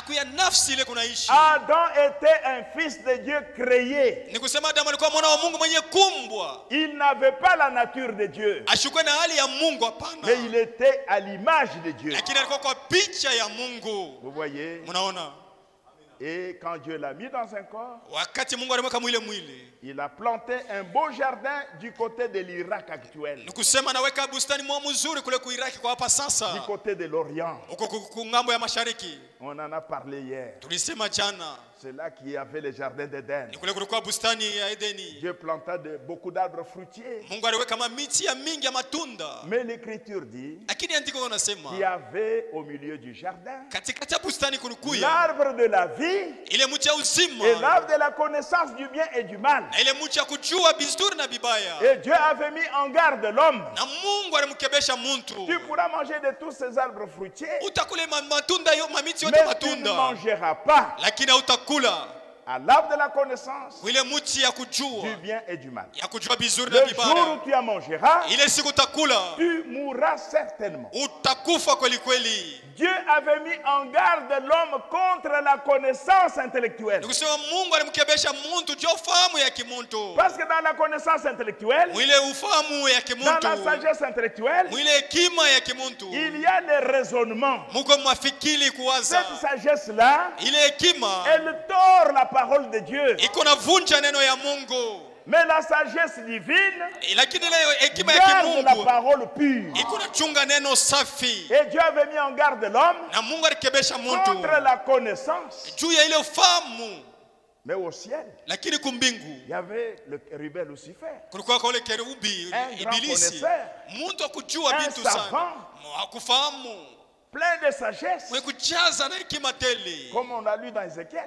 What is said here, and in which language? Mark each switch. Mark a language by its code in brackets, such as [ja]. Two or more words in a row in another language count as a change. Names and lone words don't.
[fr] Adam était un fils de Dieu créé. Il n'avait pas la nature de Dieu, mais il était à l'image de Dieu. Vous voyez? Et quand Dieu l'a mis dans un corps, [sw] wakati Mungu alimweka mwile mwili, [fr] il a planté un beau jardin du côté de l'Irak actuel. [sw] Nikusema anaweka bustani mzuri kule ku Iraki kwa hapa sasa. [fr] Du côté de l'Orient. [sw] Uko ngambo ya mashariki. [fr] On en a parlé hier. [sw] Tulisema jana. [fr] C'est là qu'il y avait le jardin d'Éden. [sw] Ni kule kulikuwa bustani ya Edeni. [fr] Dieu planta beaucoup d'arbres fruitiers. [sw] Mungu aliweka miti ya mingi ya matunda. [fr] Mais l'écriture dit [sw] lakini andiko linasema [fr] qu'il y avait au milieu du jardin [sw] katikati ya bustani kulikuwa [fr] l'arbre de la vie [sw] ile mti ya uzima [fr] et l'arbre de la connaissance du bien et du mal. [sw] Na ile mti ya kujua bizuri na bibaya. [fr] Et Dieu avait mis en garde l'homme. [sw] Na Mungu alimkebesha mtu. [fr] Tu pourras manger de tous ces arbres fruitiers. [sw] Utakula matunda yo mamiti yote matunda. [fr] Mais tu ne mangeras pas. [sw] Lakini utakula [fr] à l'arbre de la connaissance [sw] ile mti ya kujua [fr] du bien et du mal. [sw] Ya kujua bizuri na bibaya. [fr] Le jour où tu en mangeras, [sw] ile siku utakula [fr] tu mourras certainement. [sw] Utakufa kweli kweli. [fr] Dieu avait mis en garde l'homme contre la connaissance intellectuelle. [sw] Nikusema Mungu alimkebesha mtu juu ufahamu ya kimuntu. [fr] Parce que dans la connaissance intellectuelle, [sw] mwile ufahamu ya kimuntu, [fr] dans la sagesse intellectuelle, [sw] mwile hekima ya kimuntu, [fr] il y a le raisonnement. [sw] Muko mafikiri kuwaza. [fr] Cette sagesse là, [sw] ile hekima, [fr] elle tord la parole de Dieu. [sw] Iko navunja neno ya Mungu. [fr] Mais la sagesse divine garde la parole pure. Et Dieu avait mis en garde l'homme contre la connaissance. Mais au ciel, il y avait le rebelle Lucifer, un grand connaisseur, un savant, plein de sagesse, comme on a lu dans Ézéchiel.